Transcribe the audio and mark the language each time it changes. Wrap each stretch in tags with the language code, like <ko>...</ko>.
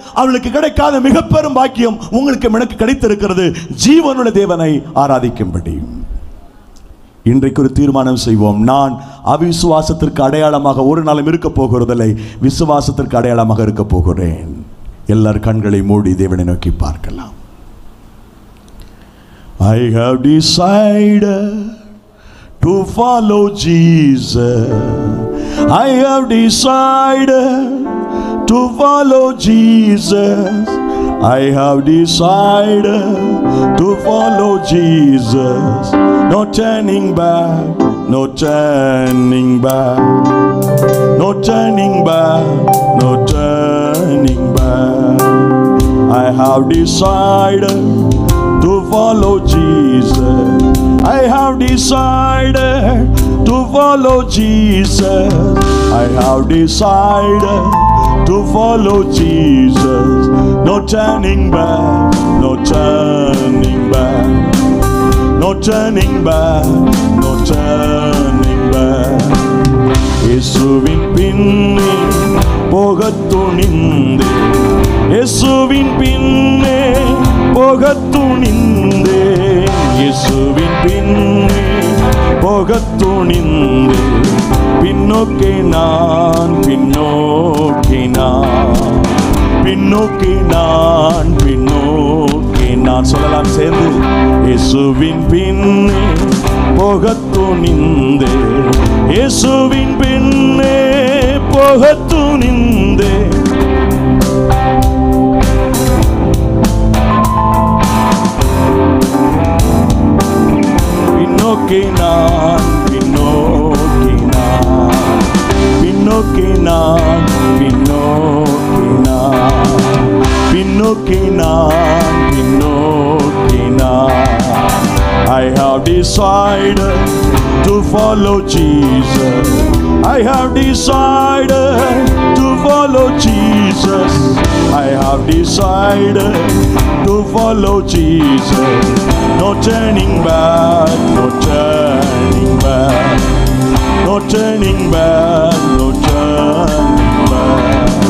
<ta>அவர்களுக்கு கிடைக்காத மிக பெரும் பாக்கியம் உங்களுக்கு எனக்கு கிடைத்திருக்கிறது, ஜீவனுள்ள தேவனை ஆராதிக்கும்படி. இன்றைக்கு ஒரு தீர்மானம் செய்வோம். நான் அவிசுவாசத்திற்கு அடையாளமாக ஒரு நாளும் இருக்க போகிறதில்லை, விசுவாசத்திற்கு அடையாளமாக இருக்க போகிறேன். எல்லார் கண்களை மூடி தேவனை நோக்கி பார்க்கலாம்.</ta> <en>I have decided to follow Jesus. I have decided to follow Jesus. I have decided to follow Jesus. No turning back, no turning back, no turning back, no turning back. I have decided to follow Jesus. I have decided to follow Jesus. I have decided to follow Jesus. No turning back, no turning back, no turning back, no turning back.</en> <ta>இயேசுவின் பின்னே போகத் துணிந்தே, இயேசுவின் பின்னே போகத் துணிந்தே, இயேசுவின் பின்னே போகத் துணிந்தே, பின்னோக்கி நான், பின்னோக்கி நான், பின்னோக்கி நான், பின்னோக்கி நான். சொல்லலாம் சேர்ந்து. இயேசுவின் பின்னே போகத் துணிந்தே, இயேசுவின் பின்னே போகத் துணிந்தே, பின்னோக்கி நான், பின்னோக்கி நான், பின்னோக்கி நான், பின்னோக்கி நான், பின்னோக்கி நான், பின்னோக்கி நான்.</ta> <en>I have decided to follow Jesus. I have decided to follow Jesus. I have decided to follow Jesus. No turning back, no turning back, no turning back, no turning back.</en>